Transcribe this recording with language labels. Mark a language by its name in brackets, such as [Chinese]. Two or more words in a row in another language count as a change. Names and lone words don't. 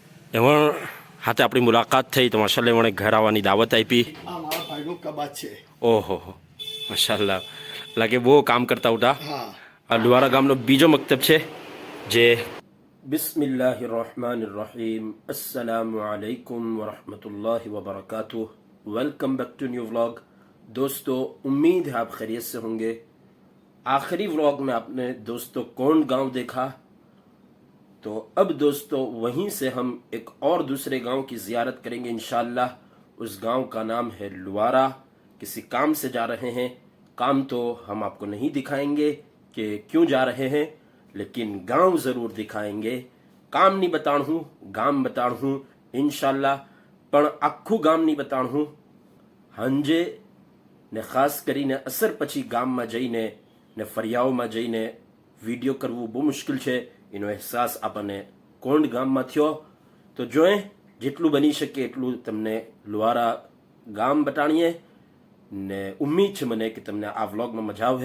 [Gujarati] એમાં હાથે આપણી મુલાકાત થઈ તો માશાલ્લાહ એમણે ઘર આવવાની દાવત આપી. આ મારા ભાઈનું કબાત છે. ઓહો માશાલ્લાહ, લાગે બહુ કામ કરતા ઉઠા. હા. આ લુવારા ગામનો બીજો મકતબ છે જે [Arabic] بسم الله الرحمن الرحيم. السلام عليكم ورحمة الله وبركاته. [English] Welcome back to new vlog. [Hindi] दोस्तों, उम्मीद है आप खैरियत से होंगे. आखिरी व्लॉग में आपने दोस्तों कौन गांव देखा, तो अब दोस्तों वहीं से हम एक और दूसरे गांव की जियारत करेंगे इंशाअल्लाह. उस गांव का नाम है लुवारा. किसी काम से जा रहे हैं. काम तो हम आपको नहीं दिखाएंगे कि क्यों जा रहे हैं, लेकिन गांव ज़रूर दिखाएंगे. [Gujarati] કામ નહીં બતાણ હું, ગામ બતાણ હું ઇંશાઅલ્લાહ. पण आखું ગામ નહીં બતાણ હું. હાંજે ને ખાસ કરીને અસર પછી ગામમાં જઈને ને ફરિયાઓમાં જઈને વિડીયો કરવું બહુ મુશ્કેલ છે. એનો અહેસાસ આપણને કોંડ ગામમાં થયો. તો જોઈએ જેટલું બની શકે એટલું તમને લુવારા ગામ બતાણીએ ને ઉમ્મીદ છે મને કે તમને આ વ્લોગમાં મજા આવે.